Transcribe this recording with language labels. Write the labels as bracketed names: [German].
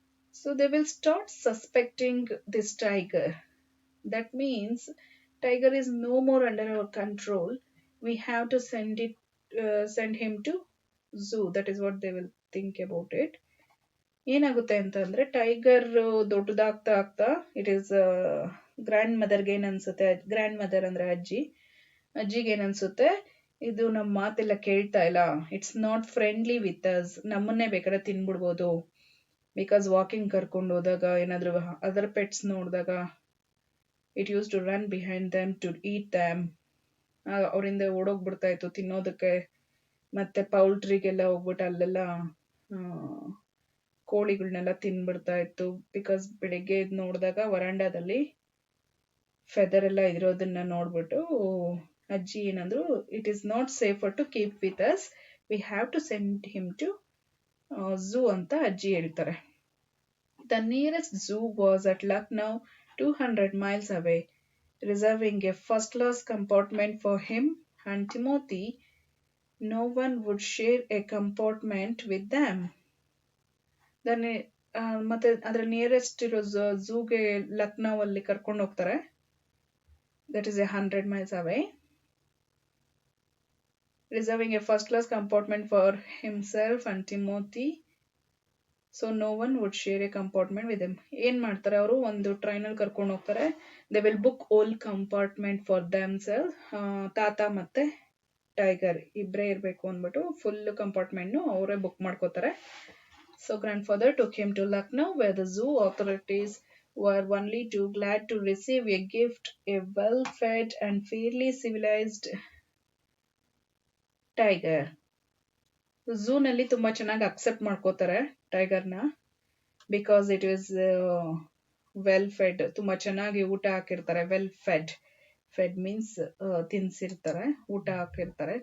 [English] So they will start suspecting this tiger. That means tiger is no more under our control. We have to send him to zoo. That is what they will think about it. [Kannada] ಏನಾಗುತ್ತೆ ಅಂತಂದ್ರೆ tiger ದೊಡ್ಡದಾಗ್ತಾ ಆಗ್ತಾ it is grand ಮದರ್ಗೆ ಏನನ್ಸುತ್ತೆ, grand mother ಅಂದ್ರೆ ಅಜ್ಜಿಗೆ ಏನನ್ಸುತ್ತೆ, ಇದು ನಮ್ಮ ಮಾತೆಲ್ಲ ಕೇಳ್ತಾ ಇಲ್ಲ, [English] it's not friendly with us, [Kannada] ನಮ್ಮನ್ನೇ ಬೇಕಾದ್ರೆ ತಿನ್ಬಿಡ್ಬೋದು. [English] because [Kannada] ವಾಕಿಂಗ್ ಕರ್ಕೊಂಡು ಹೋದಾಗ ಏನಾದ್ರು ಅದರ್ ಪೆಟ್ಸ್ ನೋಡಿದಾಗ [English] It use to run behind them to eat them. [Kannada] ಅವರಿಂದ ಓಡೋಗ್ಬಿಡ್ತಾ ಇತ್ತು ತಿನ್ನೋದಕ್ಕೆ. ಮತ್ತೆ ಪೌಲ್ಟ್ರಿಗೆಲ್ಲ ಹೋಗ್ಬಿಟ್ಟು ಅಲ್ಲೆಲ್ಲ ಕೋಳಿಗಳನ್ನೆಲ್ಲ ತಿನ್ಬಿಡ್ತಾ ಇತ್ತು. ಬಿಕಾಸ್ ಬೆಳಿಗ್ಗೆ ನೋಡಿದಾಗ ವರಾಂಡಾದಲ್ಲಿ ಫೆದರ್ ಎಲ್ಲ ಇರೋದನ್ನ ನೋಡ್ಬಿಟ್ಟು ಅಜ್ಜಿ ಏನಂದ್ರು, [English] it is not safer to keep with us, we have to send him to zoo [Kannada] ಅಂತ ಅಜ್ಜಿ ಹೇಳ್ತಾರೆ. [English] The nearest zoo was at Lucknow, 200 miles away, reserving a first-class compartment for him and Timothy. No one would share a compartment with them. [Kannada] ಮತ್ತೆ ಅದರ nearest ಇರೋ ಝೂಗೆ ಲಕ್ನೋ ಅಲ್ಲಿ ಕರ್ಕೊಂಡು ಹೋಗ್ತಾರೆ. [English] That is 100 miles away, reserving a first-class compartment for himself and Timothy. So no one would share a compartment with them. [Kannada] ಏನ್ ಮಾಡ್ತಾರೆ ಅವರು, ಒಂದು ಟ್ರೈನಲ್ಲಿ ಕರ್ಕೊಂಡು ಹೋಗ್ತಾರೆ. [English] They will book all compartment for themselves. [Kannada] ತಾತ ಮತ್ತೆ ಟೈಗರ್ ಇಬ್ಬರೇ ಇರಬೇಕು ಅಂದ್ಬಿಟ್ಟು ಫುಲ್ ಕಂಪಾರ್ಟ್ಮೆಂಟ್ನು ಅವರೇ ಬುಕ್ ಮಾಡ್ಕೋತಾರೆ. [English] So grandfather took him to Lucknow, where the zoo authorities were only too glad to receive a gift, a well-fed and fairly civilized tiger. [Kannada] ಝೂನಲ್ಲಿ ತುಂಬಾ ಚೆನ್ನಾಗಿ accept ಮಾಡ್ಕೋತಾರೆ ಟೈಗರ್ನ, [English] Because it is well fed. [Kannada] ತುಂಬಾ ಚೆನ್ನಾಗಿ ಊಟ ಹಾಕಿರ್ತಾರೆ. Well Fed, Fed means ತಿನ್ಸಿರ್ತಾರೆ, ಊಟ ಹಾಕಿರ್ತಾರೆ.